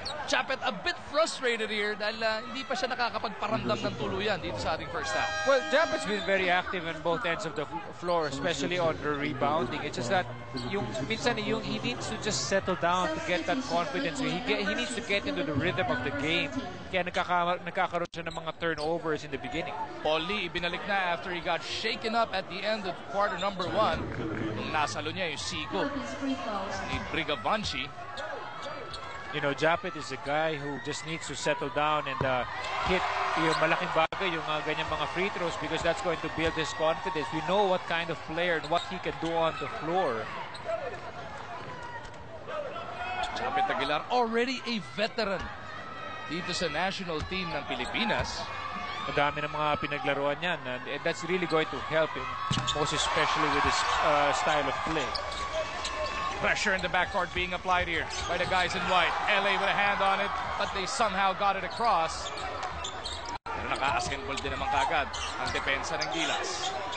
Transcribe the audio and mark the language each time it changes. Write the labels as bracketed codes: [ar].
[tl] Japet [en] a bit frustrated here [tl] dahil hindi pa siya nakakapagparamdam ng tuluyan dito sa ating [en] first half. Well, Japet's been very active on both ends of the floor, especially on the rebounding. It's just that [tl] minsan [en] he needs to just settle down to get that confidence. He needs to get into the rhythm of the game. [tl] Kaya nagkakaroon siya ng mga turnovers [en] in the beginning. Paul Lee [tl] ibinalik na [en] after he got shaken up at the end of quarter number 1. [tl] Nung nasalo niya yung sigo ni Brigavanchi. [en] You know, Japet is a guy who just needs to settle down and hit [tl] yung malaking bagay, yung ganyang mga [en] free throws, because that's going to build his confidence. We know what kind of player and what he can do on the floor. Japet Aguilar, already a veteran [tl] dito sa [en] national team [tl] ng Pilipinas. Madami ng mga pinaglaruan yan, [en] and that's really going to help him, most especially with his style of play. Pressure in the backcourt being applied here by the guys in white. LA with a hand on it, but they somehow got it across. [tl] Pero naka-askembol din naman kagad ang depensa ng Gilas.